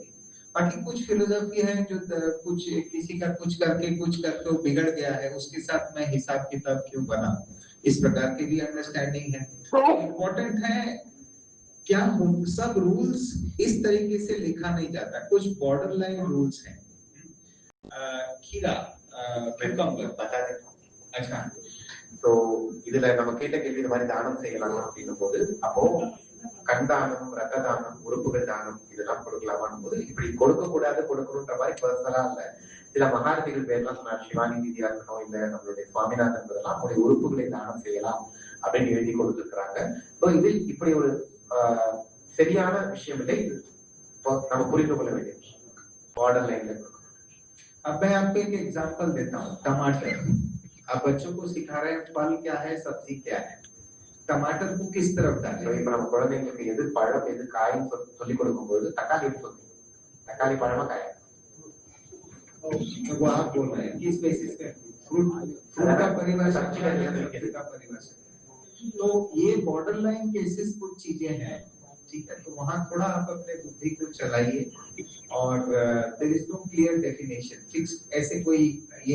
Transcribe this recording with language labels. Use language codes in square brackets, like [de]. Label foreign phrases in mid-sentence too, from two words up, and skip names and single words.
[hi] बाकी कुछ फिलोसफी है जो कुछ किसी का कुछ करके वो बिगड़ गया है, उसके साथ मैं हिसाब किताब क्यों बनाऊं, इस प्रकार की भी अंडरस्टैंडिंग है। इम्पोर्टेंट है क्या सब रूल्स इस तरीके से लिखा नहीं जाता, कुछ [en] border line rules [hi] हैं। खीरा बता देता हूँ। अच्छा, [ta] तो இதுல நம்ம கேட்ட கேள்வி இந்த மாதிரி தானம் செய்யலாம் அப்படின்னும் போது, அப்போ கண் தானம், ரத்த தானம், உறுப்புகள் தானம் இதெல்லாம் கொடுக்கலாமான் போது, இப்படி கொடுக்க கூடாது கொடுக்கணும்ன்ற மாதிரி பர்சனலா இல்ல, சில மகாரதிகள் பேர்லாம் சொன்னார், சிவானி தீதியா இருக்கணும், இல்ல நம்மளுடைய சுவாமிநாதன் என்பதெல்லாம் நம்முடைய உறுப்புகளை தானம் செய்யலாம் அப்படின்னு எழுதி கொடுத்துருக்காங்க. இதில் இப்படி ஒரு சரியான விஷயம் இல்லை, நம்ம புரிந்து கொள்ள வேண்டிய விஷயம் [en] border linela. [hi] अब मैं आपको एक एग्जांपल देता हूँ, टमाटर। आप बच्चों को सिखा रहे हैं फल क्या है, सब्जी क्या है, टमाटर को किस तरफ डालें। [ta] இப்ப நம்ம குழந்தைங்களுக்கு எது பழம் எது காய்ன்னு சொல்லி கொடுக்கும்போது தக்காளி சொல்லி, தக்காளி பழமா காயா, [hi] वो आप बोल रहे हैं किस बेसिस पे, फ्रूट का परिभाषा क्या है, सब्जी का परिभाषा। तो ये [en] border line cases [hi] कुछ चीजें हैं, ठीक है, तो वहां थोड़ा आप अपने बुद्धि को चलाइए और [en] there is no clear definition fix, [hi] ऐसे कोई ये